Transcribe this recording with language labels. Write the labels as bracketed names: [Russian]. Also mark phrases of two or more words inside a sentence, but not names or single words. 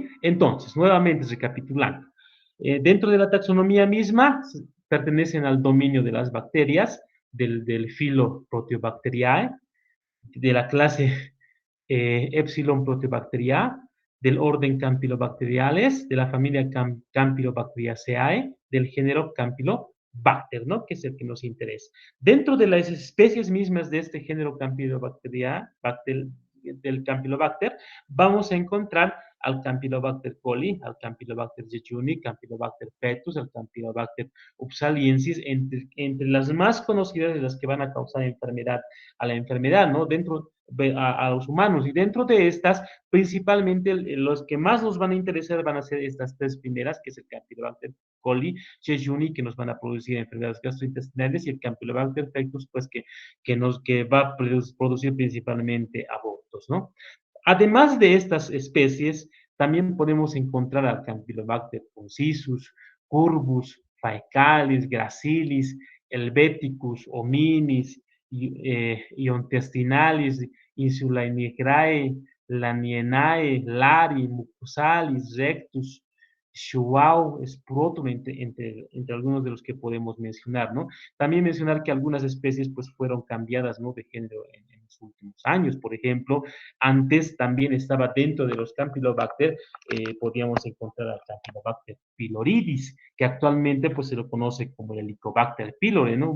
[Spanish] Entonces, nuevamente recapitulando, dentro de la taxonomía misma pertenecen al dominio de las bacterias, del filo Proteobacteriae, de la clase Epsilon Proteobacteriae, del orden Campylobacteriales, de la familia Campylobacteriaceae, del género Campylobacter, ¿no? Que es el que nos interesa. Dentro de las especies mismas de este género Campylobacteriae, del Campylobacter, vamos a encontrar al Campylobacter coli, al Campylobacter jejuni, Campylobacter fetus, al Campylobacter upsaliensis, entre las más conocidas de las que van a causar enfermedad, a la enfermedad, ¿no? A los humanos. Y dentro de estas, principalmente los que más nos van a interesar van a ser estas tres primeras, que es el Campylobacter coli, Jejuni, que nos van a producir enfermedades gastrointestinales, y el Campylobacter fetus, pues que va a producir principalmente abortos, ¿no? Además de estas especies, también podemos encontrar al Campylobacter concisus, Curbus, Faecalis, Gracilis, Helveticus, Hominis, Iontestinalis, Insulainigrae, Lanienae, Lari, Mucosalis, Rectus, Shuau, Scrotum, entre algunos de los que podemos mencionar, ¿no? También mencionar que algunas especies pues fueron cambiadas, ¿no? De género en los últimos años. Por ejemplo, antes también estaba dentro de los Campylobacter, podíamos encontrar al Campylobacter pyloridis, que actualmente pues se lo conoce como el Helicobacter pylori, ¿no?